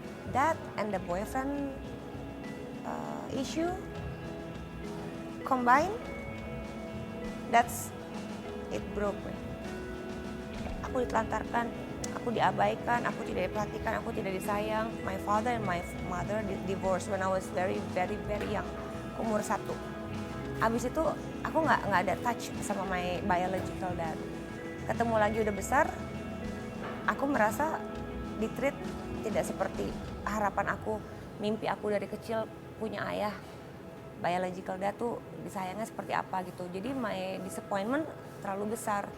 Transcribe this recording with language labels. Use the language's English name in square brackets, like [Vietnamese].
[English] That and the boyfriend issue combined, it broke me. [Indonesian] Aku ditelantarkan, aku diabaikan, aku tidak diperhatikan, aku tidak disayang. [English] My father and my mother divorced when I was very very very young, [Indonesian] umur 1. Abis itu aku nggak ada touch sama [English] my biological dad. [Indonesian] Ketemu lagi udah besar, aku merasa di-treat tidak seperti harapan aku, mimpi aku dari kecil punya ayah. Biological dad tuh disayangnya seperti apa gitu. Jadi [English] my disappointment [Indonesian] terlalu besar.